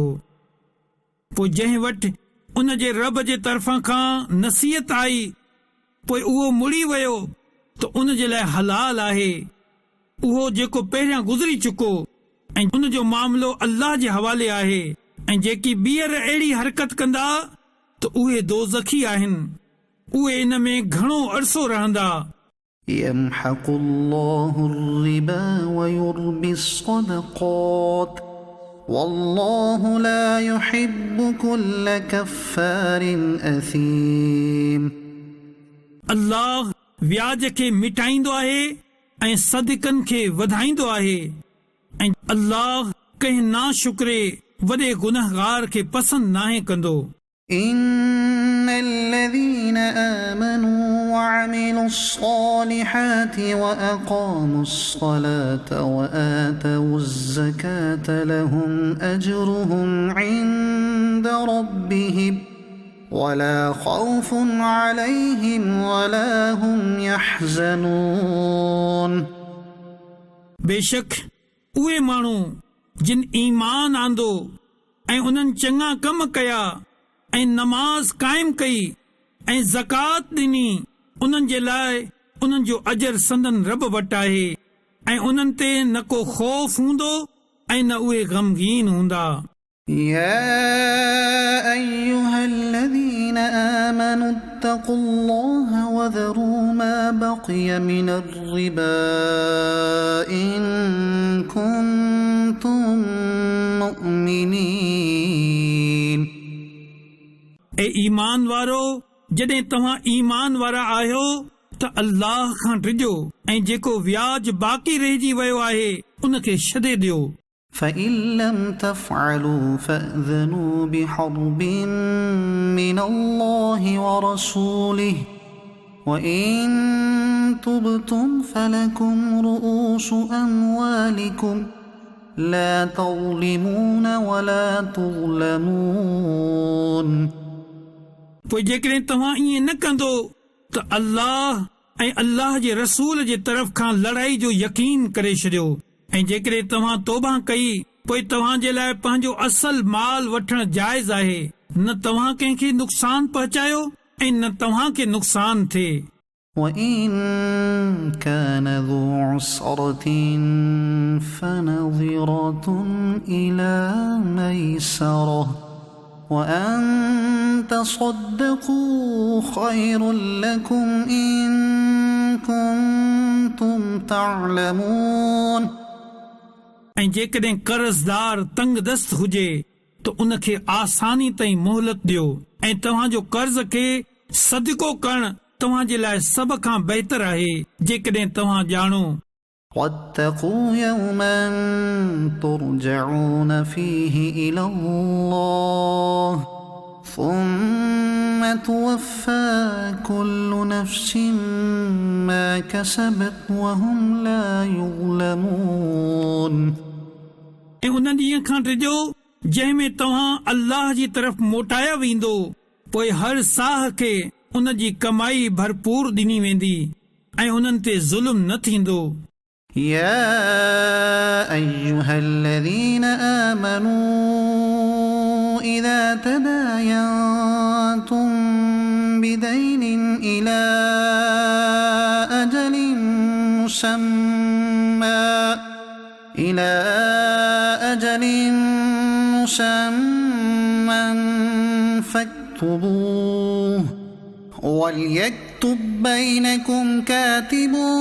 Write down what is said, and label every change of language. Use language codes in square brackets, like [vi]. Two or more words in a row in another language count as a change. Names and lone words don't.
[sd] पोइ जंहिं वटि उन जे रब जे तरफ़ां खां नसीहत आई पोइ उहो मुड़ी वियो त उन जे लाइ हलाल आहे उहो जेको पहिरियां गुज़री चुको ऐं उन जो मामिलो अल्लाह जे हवाले आहे। ऐं जेकी ॿीहर अहिड़ी हरकत कंदा त उहे दोज़खी आहिनि, उहे इन में घणो अरसो रहंदा। [ar] يمحق الله الربا ويربي الصدقات والله لا يحب كل كفار أثيم. [sd] अल्लाह व्याज खे मिटाईंदो आहे ऐं सदकनि खे वधाईंदो आहे ऐं अल्लाह कंहिं नाशुक्रे वॾे गुनहगार खे पसंदि नाहे कंदो। [ar] إن الذين آمنوا وعملوا الصالحات وأقاموا الصلاة وآتوا الزكاة لهم أجرهم عند ربهم ولا خوف عليهم ولا هم يحزنون. [sd] बेशक उहे माण्हू जिन ईमान आंदो ऐं उन्हनि चङा कम कया ऐं नमाज़ क़ाइम कई ऐं ज़कात ॾिनी, उन्हनि जे लाइ उन्हनि जो अजर संदन रब वटि आहे ऐं उन्हनि ते न को ख़ौफ़ हूंदो ऐं न उहे ग़मगीन हूंदा. [ar] يا أيها الذين آمنوا اتقوا الله وذروا ما بقي من الربا إن كنتم مؤمنين. [sd] ए ईमान वारो, जॾहिं तव्हां ईमान वारा आहियो त अल्लाह खां डिॼो ऐं जेको व्याज बाक़ी रहिजी वियो आहे उन खे छॾे ॾियो. [ar] فإن لم تفعلوا فأذنوا بحرب من الله ورسوله وإن تبتم فلكم رؤوس أموالكم لا تظلمون ولا تظلمون [sd] पोइ जेकॾहिं तव्हां ईअं न कंदो त अल्लाह ऐं अल्लाह जे रसूल जे तरफ़ खां लड़ाई जो यकीन करे छॾियो ऐं जेकॾहिं तव्हां तौबा कई पोइ तव्हां जे लाइ पंहिंजो असल माल वठणु जाइज़ आहे न तव्हां कंहिंखे नुक़सान पहुचायो ऐं न तव्हां खे नुक़सान थिए [ar] وإن كان ذو عسرة فنظرة إلى ميسرة وأن تصدقوا خير لكم إن كنتم تعلمون [sd] ऐं जेकॾहिं कर्ज़दार तंग दस्त हुजे त उनखे आसानी ताईं मोहलत ॾियो ऐं तव्हांजो कर्ज़ खे सदिको करणु तव्हां जे लाइ सभ खां बहितर आहे जेकॾहिं तव्हां ॼाणो [ar] واتقوا يوما ترجعون فيه إلى الله ثم توفى كل نفس ما كسبت وهم لا يظلمون [sd] ऐं उन ॾींहं खां टिजो जंहिं में तव्हां अल्लाह जी तरफ़ मोटाया वेंदो पोइ हर साह खे उन जी कमाई भरपूर ॾिनी वेंदी ऐं उन्हनि ते ज़ुल्म न थींदो [ar] يا أيها الذين آمنوا إذا تداينتم بدين إلى أجل مسمى فاكتبوه وليكتب بينكم كاتب